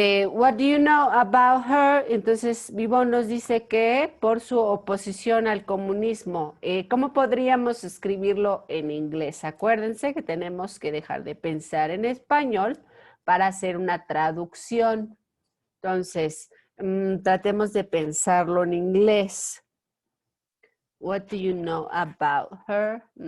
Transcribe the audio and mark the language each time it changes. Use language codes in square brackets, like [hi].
[en] What do you know about her? [es] Entonces, Vivo nos dice que por su oposición al comunismo. ¿Cómo podríamos escribirlo en inglés? Acuérdense que tenemos que dejar de pensar en español para hacer una traducción. Entonces, tratemos de pensarlo en inglés. [en] What do you know about her?